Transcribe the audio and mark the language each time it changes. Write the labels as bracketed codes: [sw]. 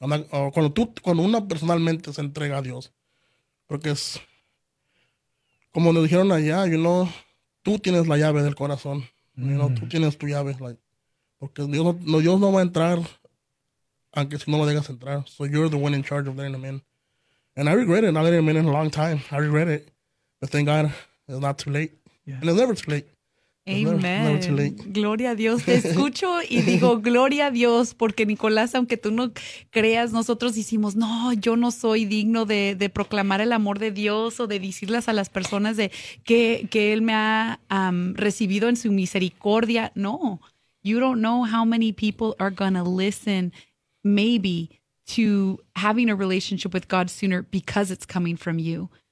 [es] O cuando uno personalmente se entrega a Dios. Porque es, como nos dijeron allá, you know. Tú tienes la llave del corazón, ¿no? Tú tienes tu llave, like, porque Dios no va a entrar, aunque si no lo dejas entrar. [en] So you're the one in charge of letting him in. And I regret it. I haven't been in a long time. I regret it. But thank God, it's not too late. And it's never too late. It's never too late. [es] Amén. Gloria a Dios. Te escucho y digo, gloria a Dios, porque Nicolás, aunque tú no creas, nosotros decimos, no, yo no soy digno de proclamar el amor de Dios o de decirles a las personas de que Él me ha recibido en su misericordia. [en] No, you don't know how many people are gonna listen, maybe, to having a relationship with God sooner because it's coming from you.